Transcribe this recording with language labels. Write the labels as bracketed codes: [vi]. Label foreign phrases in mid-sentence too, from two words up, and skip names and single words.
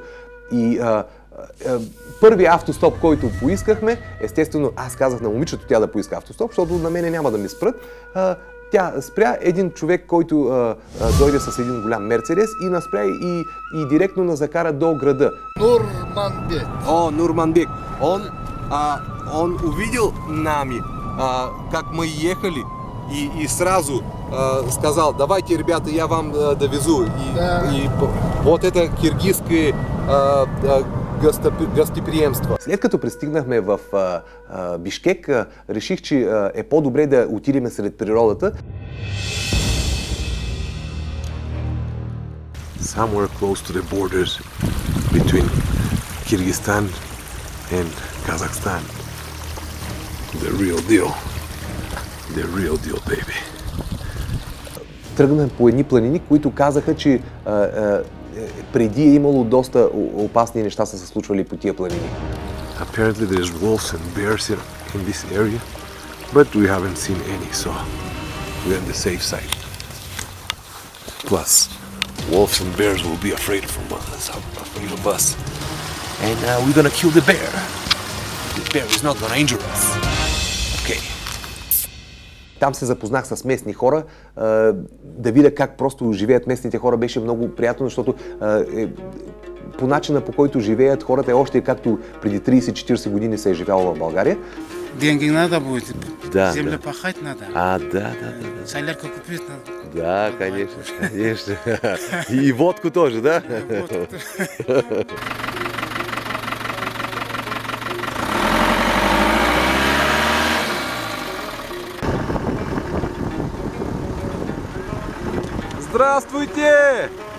[bg] И първият автостоп, който поискахме, естествено аз казах на момичето тя да поиска автостоп, защото на мене няма да ми спрат. Тя спря един човек, който дойде с един голям Мерцедес и нас спря и директно нас закара до града. Нурманбек. О, Нурманбек. [ru] Он увидел нами, как мы ехали, и сразу сказал, давайте, ребята, я вам довезу. И вот это киргизское гостеприемство. [bg] След като пристигнахме в Бишкек, реших, че е по-добре да отидем сред природата. [en] Somewhere close to the borders between Kyrgyzstan and Kazakhstan. The real deal. The real deal, baby. [bg] Тръгнахме по едни планини, които казаха, че преди е имало доста опасни неща са се случвали по тия планини. [en] Apparently there's wolves and bears in this area, but we haven't seen any, so we're on the safe side. Plus, wolves and bears will be afraid of us. And we're gonna kill the bear. The bear is not gonna injure us. Okay. [bg] Там се запознах с местни хора, да видя как просто живеят местните хора беше много приятно, защото по начина по който живеят хората е още както преди 30-40 години се е живяло в България. [ru] Деньги надо будет, Да, землю да. пахать надо, Да. солярку купить надо. Да, конечно, конечно. И водку тоже, да? Здравствуйте!